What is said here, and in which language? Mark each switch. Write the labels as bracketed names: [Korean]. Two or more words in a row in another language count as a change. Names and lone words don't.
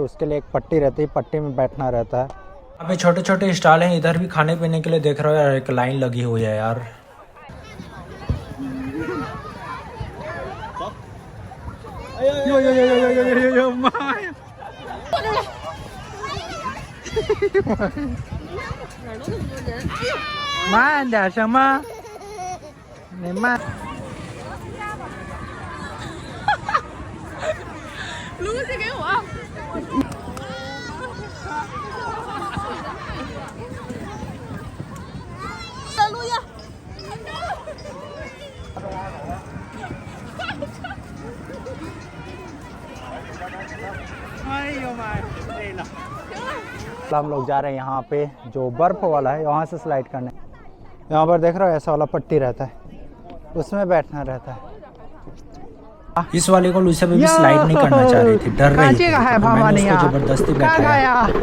[Hindi] उसके लिए एक पट्टी रहती है, पट्टी में बैठना रहता है। अभी छोटे छोटे स्टॉल हैं, इधर भी खाने पीने के लिए देख रहे हो यार, एक लाइन लगी हुई है यार। [Chinese] 慢点行吗？你慢。录这给我。再录呀。哎呦妈呀，累了。 [Hindi] हम लोग जा रहे हैं यहाँ पे जो बर्फ वाला है, वहाँ से स्लाइड करने। यहाँ पर देख रहे हो ऐसा वाला पट्टी रहता है, उसमें बैठना रहता है। इस वाले को लुसिया बेबी स्लाइड नहीं करना चाह रही थी, डर रही थी, तो मैंने उसको जबरदस्ती बैठाया।